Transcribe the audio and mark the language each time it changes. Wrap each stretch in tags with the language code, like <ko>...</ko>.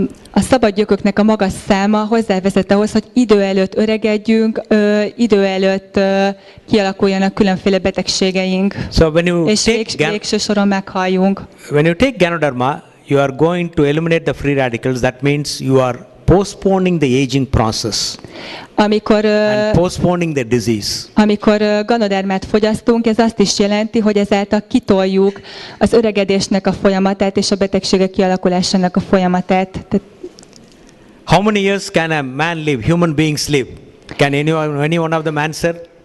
<hu>A szabad gyököknek a magas száma hozzávezet ahhoz, hogy idő előtt öregedjünk, idő előtt kialakuljanak különféle betegségeink,</hu> <en>So when you</en> <hu>és végső soron meghalljunk.</hu> <en>When you take Ganoderma, you are going to eliminate the free radicals. That means you are postponing the aging process and postponing the disease.</en> <hu>Amikor ganodermát fogyasztunk, ez azt is jelenti, hogy ezáltal kitoljuk az öregedésnek a folyamatát és a betegségek kialakulásának a folyamatát.</hu> <en>How many years can a man live? Human beings live? Can any one of them answer?</en>